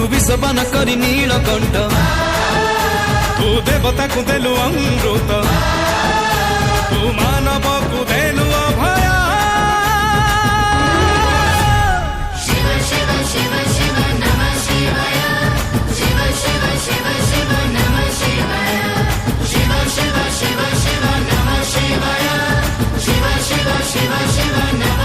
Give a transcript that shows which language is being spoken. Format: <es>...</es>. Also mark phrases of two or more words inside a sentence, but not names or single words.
<or>ବୃଷବନ କରି ନୀଳକଣ୍ଠ ତୁ ଦେବତାକୁ ଦେଲୁ ଅମୃତ ତୁ ମାନବକୁ ଦେଲୁ ଅଭୟ</or> <sa>शिव शिव शिव शिव नमः शिवाय शिव शिव शिव शिव नमः शिवाय शिव शिव शिव शिव नमः शिवाय शिव शिव शिव शिव</sa>